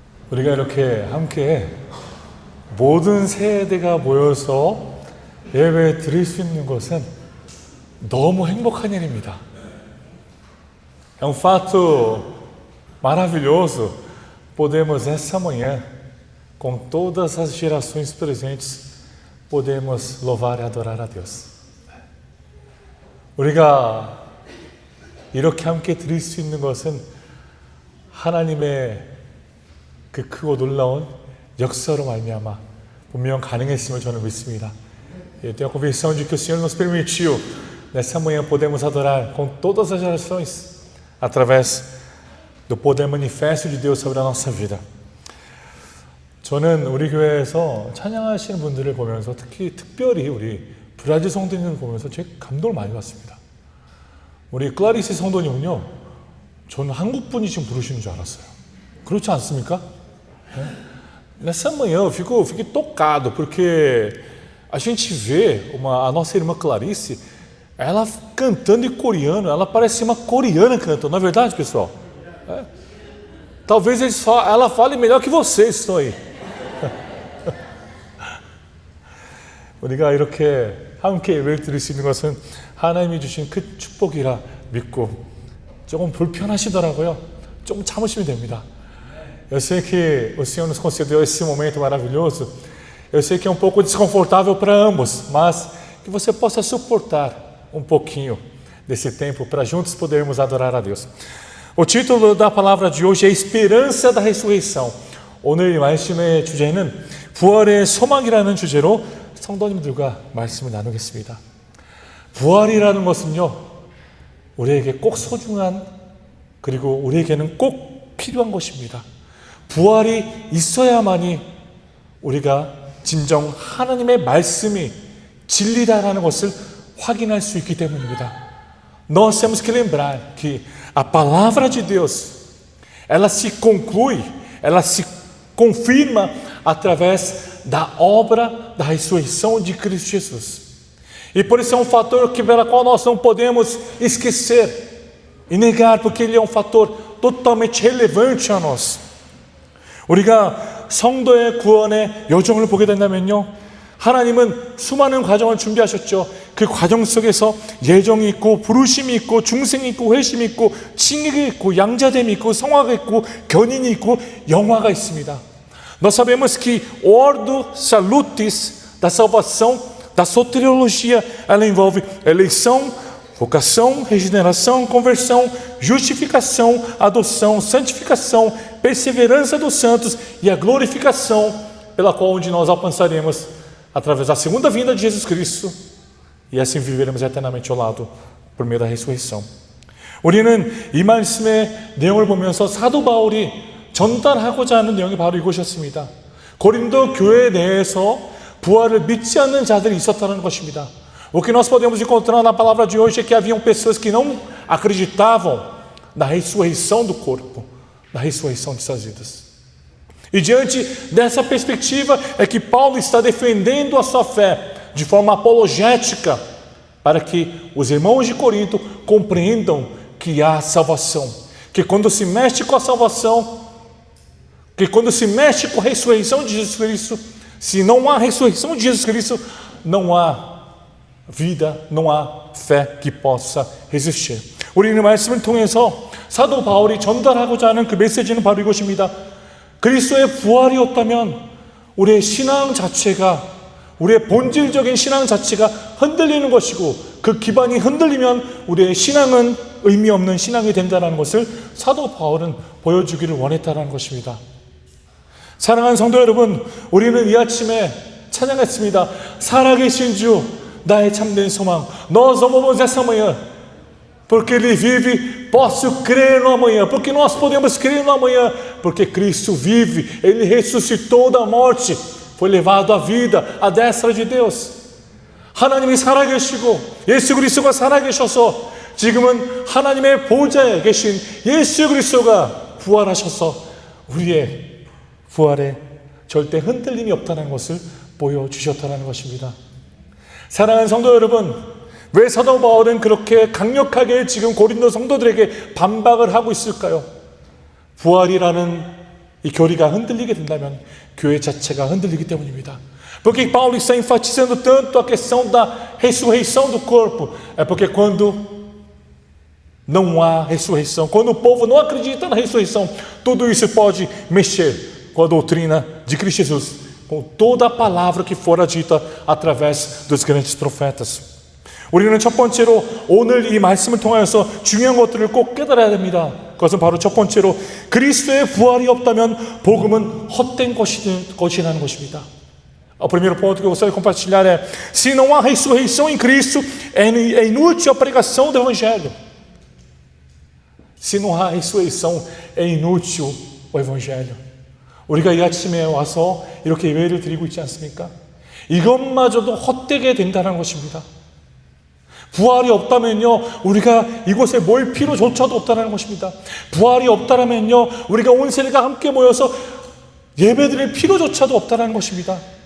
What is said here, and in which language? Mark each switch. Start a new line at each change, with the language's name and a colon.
Korean: 우리가 이렇게 함께 모든 세대가 모여서 예배 드릴 수 있는 것은 너무 행복한 일입니다.
Portuguese: É um fato maravilhoso podermos essa manhã, com todas as gerações presentes, podemos louvar e adorar a Deus.
Korean: 우리가 이렇게 함께 드릴 수 있는 것은 하나님의 그 크고 놀라운 역사로 말미암아 분명 가능했음을 저는 믿습니다.
Portuguese: Eu tenho a convicção de que o Senhor nos permitiu nessa manhã podemos adorar com todas as gerações através do poder manifesto de Deus sobre a nossa vida.
Korean: 저는 우리 교회에서 찬양하시는 분들을 보면서 특별히 우리 브라질 성도님을 보면서 제 감동을 많이 받습니다. 우리 클라리스 성도님은요, 저는 한국 분이 지금 부르시는 줄 알았어요. 그렇지 않습니까?
Portuguese: Nessa manhã eu fiquei tocado, porque a gente vê a nossa irmã Clarice, ela cantando em coreano, ela parece uma coreana cantando, não é verdade, pessoal? Talvez ela fale melhor que vocês estão aí.
Korean: 우리가 이렇게 함께 예배를 드릴 수 있는 것은 하나님이 주신 큰 축복이라 믿고 조금 불편하시더라고요. 조금 참으시면 됩니다.
Portuguese: Eu sei que o Senhor nos concedeu esse momento maravilhoso. Eu sei que é um pouco desconfortável para ambos, mas que você possa suportar um pouquinho desse tempo para juntos podermos adorar a Deus. O título da palavra de hoje é Esperança da Ressurreição.
Korean: 오늘 말씀의 주제는 부활의 소망이라는 주제로 성도님들과 말씀을 나누겠습니다. 부활이라는 것은요, 우리에게 꼭 소중한, 그리고 우리에게는 꼭 필요한 것입니다. 부활이 있어야만이 우리가 진정 하나님의 말씀이 진리다라는 것을 확인할 수 있기 때문입니다.
Portuguese: Nós temos que lembrar que a palavra de Deus, ela se conclui, ela se confirma através da obra da ressurreição de Cristo Jesus. E por isso é um fator pela qual nós não podemos esquecer e negar, porque ele é um fator totalmente relevante a nós.
Korean: 우리가 성도의 구원의 여정을 보게 된다면요, 하나님은 수많은 과정을 준비하셨죠. 그 과정 속에서 예정이 있고 부르심이 있고 중생이 있고 회심이 있고 칭의가 있고 양자됨이 있고 성화가 있고 견인이 있고 영화가 있습니다.
Portuguese: Nós sabemos que ordo salutis da salvação, da soteriologia, ela envolve eleição, vocação, regeneração, conversão, justificação, adoção, santificação, perseverança dos santos e a glorificação pela qual onde nós alcançaremos através da segunda vinda de Jesus Cristo e assim viveremos eternamente ao lado por meio da ressurreição.
Korean: 우리는 이 말씀의 내용을 보면서 사도 바울이 전달하고자 하는 내용이 바로 이것이었습니다. 고린도 교회 내에서 부활을 믿지 않는 자들이 있었다는 것입니다.
Portuguese: O que nós podemos encontrar na palavra de hoje é que haviam pessoas que não acreditavam na ressurreição do corpo, na ressurreição de suas vidas. E diante dessa perspectiva é que Paulo está defendendo a sua fé de forma apologética para que os irmãos de Corinto compreendam que há salvação, que quando se mexe com a salvação, que quando se mexe com a ressurreição de Jesus Cristo, se não há ressurreição de Jesus Cristo, não há vida, não há fé que possa resistir.
Korean: 우리는 말씀을 통해서 사도 바울이 전달하고자 하는 그 메시지는 바로 이것입니다. 그리스도의 부활이었다면 우리의 신앙 자체가, 우리의 본질적인 신앙 자체가 흔들리는 것이고, 그 기반이 흔들리면 우리의 신앙은 의미 없는 신앙이 된다는 것을 사도 바울은 보여주기를 원했다는 것입니다. 사랑하는 성도 여러분, 우리는 이 a침에 찬양했습니다. 살아계신 주, 나의 참된 소망.
Portuguese: Nós louvamos essa manhã, porque Ele vive, posso crer no amanhã, porque nós podemos crer no amanhã, porque Cristo vive, Ele ressuscitou da morte, foi levado à vida à destra de Deus.
Korean: 하나님이 살아계시고 예수 그리스도가 살아계셔서 지금은 하나님의 보좌에 계신 예수 그리스도가 부활하셔서 우리의 부활에 절대 흔들림이 없다는 것을 보여주셨다는 것입니다. 사랑하는 성도 여러분, 왜 사도 바울은 그렇게 강력하게 지금 고린도 성도들에게 반박을 하고 있을까요? 부활이라는 이 교리가 흔들리게 된다면 교회 자체가 흔들리기 때문입니다.
Portuguese: Por que Paulo está enfatizando tanto a questão da ressurreição do corpo? É porque quando não há ressurreição, quando o povo não acredita na ressurreição, tudo isso pode mexer com a doutrina de Cristo Jesus, com toda a palavra que fora dita através dos grandes profetas.
Korean: 우리는 첫 번째로 오늘 이 말씀을 통하여서 중요한 것들을 꼭 깨달아야 됩니다. 그것은 바로 첫 번째로 그리스도의 부활이 없다면 복음은 헛된 것이라는 것입니다.
Portuguese: O primeiro ponto que eu gostaria de compartilhar é: se não há ressurreição em Cristo, é inútil a pregação do Evangelho. Se não há ressurreição, é inútil o Evangelho.
Korean: 우리가 이 아침에 와서 이렇게 예배를 드리고 있지 않습니까? 이것마저도 헛되게 된다는 것입니다. 부활이 없다면요, 우리가 이곳에 모일 필요조차도 없다는 것입니다. 부활이 없다면요, 우리가 온 세대가 함께 모여서 예배드릴 필요조차도 없다는 것입니다.